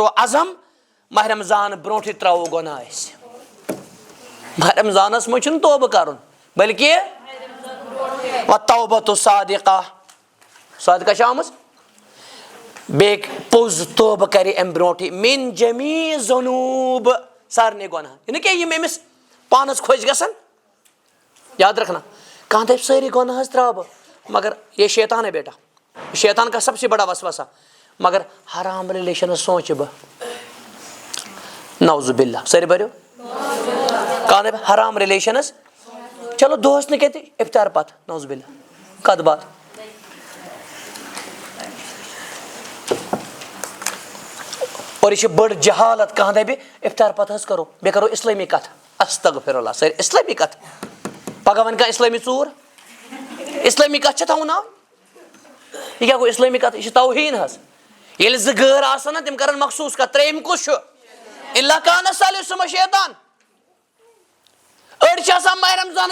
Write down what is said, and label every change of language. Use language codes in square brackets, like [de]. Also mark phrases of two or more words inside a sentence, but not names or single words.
[ks] عزم ماہ رمضان برونٛٹھٕے ترٛاوو گۄناہ أسۍ ماہ رمضانس منٛز چھُنہٕ توبہٕ کرُن بلکہ [ar] والتوبۃ الصادقہ [ks] صادقہ چھِ آمٕژ بیٚیہِ پوٚز توبہٕ کرِ امہِ برونٛٹھٕے [ar] من جمیع ذنوٗب [ks] سارنٕے گۄناہ یہِ نہٕ کینٛہہ یِم أمِس پانس خۄش گژھن [ur] یاد رکھنا [ks] کانٛہہ دپہِ سٲری گۄناہ حظ ترٛاو بہٕ [ur] مگر یہ شیطان ہے بیٹا شیطان کا سب سے بڑا وسوسہ [ks] مگر حرام ریلیشنس سوچہِ بہٕ [ar] نعوذ باللہ [ks] سٲری بٔرِو کانٛہہ دپہِ حرام ریلیشنس چلو دۄہس نہٕ کینٛہہ تہِ افطار پتہٕ [ar] نعوذ باللہ [ks] کتھ بات اور یہ بڑ جہالت کانٛہہ دپہِ افطار پتہٕ حظ کرو بیٚیہِ کرو اسلٲمی کتھ [ar] استغفر اللہ [ks] سٲری اسلٲمی کتھ پگہہ ونہِ کانٛہہ اسلٲمی ژوٗر اسلٲمی کتھ چھےٚ تھاوُن ناو یہ کیٛاہ گوٚو اسلٲمی کتھ یہ چھِ توہیٖن حظ ییٚلہِ زٕ غٲر آسن نا تِم کرن مخصوٗص کتھ ترٛیٚیِم کُس چھُ [ar] الا کان ثالثہما شیطان [ks] أڑۍ چھِ آسان ماہ رمضان